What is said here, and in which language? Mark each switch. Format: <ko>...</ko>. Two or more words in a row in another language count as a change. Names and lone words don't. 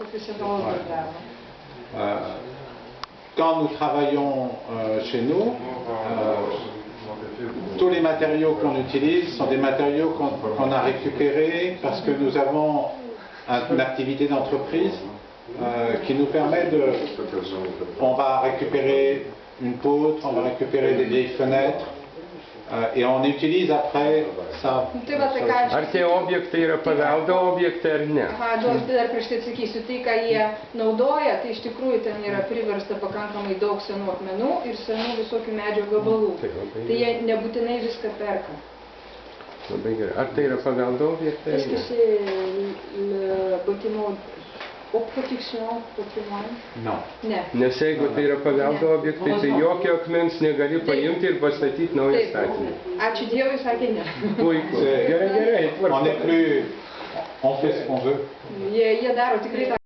<fr>Quand nous travaillons chez nous, tous les matériaux qu'on utilise sont des matériaux qu'on a récupérés parce que nous avons une activité d'entreprise qui nous permet de... On va récupérer une poutre, on va récupérer des vieilles fenêtres et on utilise après ça.</fr> <lt>Ar tie objektai yra paveldo objektai ar ne? Dar prieš tai atsakysiu, tai ką jie naudoja, tai iš tikrųjų ten yra priversta pakankamai daug senų akmenų ir senų visokių medžio gabalų. Tai jie nebūtinai viską perka. Labai gerai. Ar tai yra paveldo objektai?</lt> <fr>Est-ce que c'est le bâtiment au protection patrimoine? Non.</fr> <lt>Ne. Nes jeigu tai yra paveldo objektai, tai jokio akmens negali paimti ir pastatyti naują statinį. Ačiū Dievui, sakė ne. Puiku. Gerai, gerai.</lt> <fr>On n'est plus... On fait ce qu'on veut.</fr> <lt>Jie daro tikrai tą</lt>